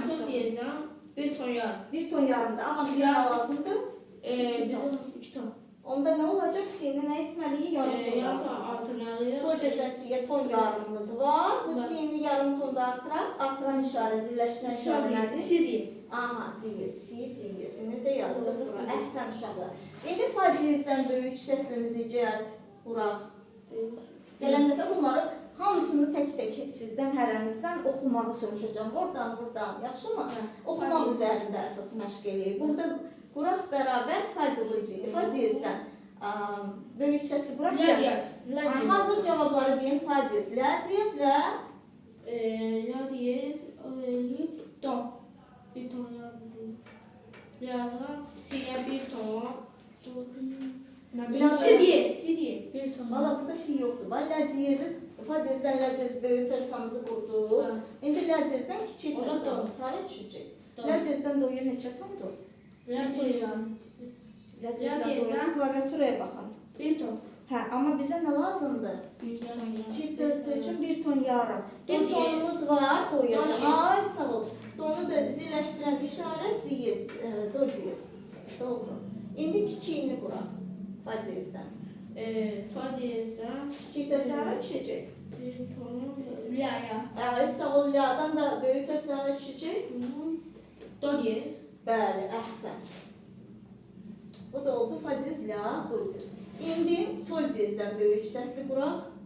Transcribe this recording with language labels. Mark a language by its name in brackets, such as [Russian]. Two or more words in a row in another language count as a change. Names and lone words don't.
[Azerbaijani] Sol diyezdən 1 ton yarım. 1 ton yarımdır, amma bizə nə lazımdır? 2 ton. Onda nə olacaq? Siyini nə etməliyik? Yarım ton Yarım ton artırmalıyıq. artırmalıyıq. Sol diyezdən siyə ton yarımımız var. Bu siyini yarım tonda artıraq. Artıran işarə, zilləşdirən işarə nədir? Si diyez. Aha, diyez, si diyezini də yazdıq bura. Əhsən uşaqlar. İndi fa diyezdən böyük səslimizi cəld vuraq. Gələn dəfə bunları hamısını tək-tək sizdən, hərənizdən oxumağı soruşacağım. Oradan, buradan, yaxşımı? Oxumaq üzərində əsas məşq eləyib. Burada quraq bərabər fa dubl diyez. Fa diyezdən böyük səsli quraq. La diyez. Hazır cavabları deyim. Fa diyez, la diyez və La diyez, ton. 1 ton yarım. Yazıram. Siyə 1 ton. Si diyez. 1 ton. valla burada si yoxdur. La diyezi, fa diyezdən la diyez böyük tərçamızı qurduq. İndi la diyezdən kiçik tərçamız hara düşəcək? La diyezdən doya neçə tondur? La diyez. La diyezdən doya klaviaturaya baxın. 1 ton. Hə, amma bizə nə lazımdır? Kiçik tərçə üçün 1 ton yarım. 1 tonumuz var, doyacaq. Ay, sağ ol. Donu da zilləşdirən işarə diyez, do diyez. Doğru. İndi kiçiyini quraq. Fa diyezdən. Fa diyezdən Kiçik tərçə hara düşəcək? 1 ton. La. Ay, sağ ol, la'dan da böyük tərçə hara düşəcək? Do diyez. Bəli, əhsən. Bu da oldu fa diyez, la, do diyez. İndi sol diyezdən böyük səsli quraq.